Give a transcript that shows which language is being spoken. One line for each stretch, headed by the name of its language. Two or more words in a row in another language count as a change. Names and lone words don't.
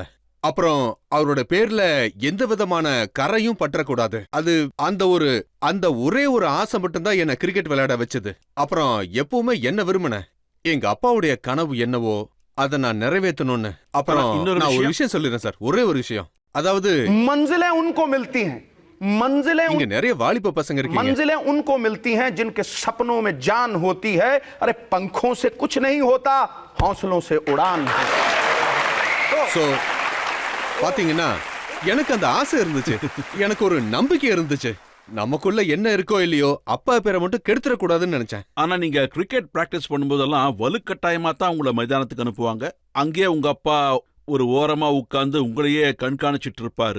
Tamil: அப்புறம் அவரோட பேர்ல எந்த விதமான கரையும் பற்றக்கூடாது. அது அந்த ஒரே ஒரு ஆசை மட்டும்தான் என்ன கிரிக்கெட் விளையாட வச்சது. அப்புறம் எப்பவுமே என்ன விரும்பின, எங்க அப்பாவுடைய கனவு என்னவோ அதை நான் நிறைவேற்றணும்னு. அப்புறம் நான் ஒரு விஷயம் சொல்லிடுறேன் சார், ஒரே ஒரு விஷயம். அதாவது
Hindi: मंजिलें उनको मिलती हैं,
Tamil: இங்க நிறைய வாலிப பசங்க இருக்கீங்க.
Hindi: मंजिलें उनको मिलती हैं जिनके सपनों में जान होती है. अरे पंखों से कुछ नहीं होता, हौसलों से उड़ान.
Tamil: சோ பாத்தீங்கன்னா எனக்கு அந்த ஆசை இருந்துச்சு, எனக்கு ஒரு நம்பிக்கை இருந்துச்சு. நமக்குள்ள என்ன இருக்கோ இல்லையோ அப்பா பேரை மட்டும் கெடுத்துட கூடாதுன்னு நினைச்சேன். ஆனா நீங்க
English: cricket practice
Tamil: பண்ணும்போதெல்லாம் வலுக்கட்டாயமா தான் உங்களை மைதானத்துக்கு அனுப்புவாங்க. அங்கேயே உங்க அப்பா ஒரு ஓரமா உட்கார்ந்து உங்களையே கண்காணிச்சிட்டு இருப்பாரு.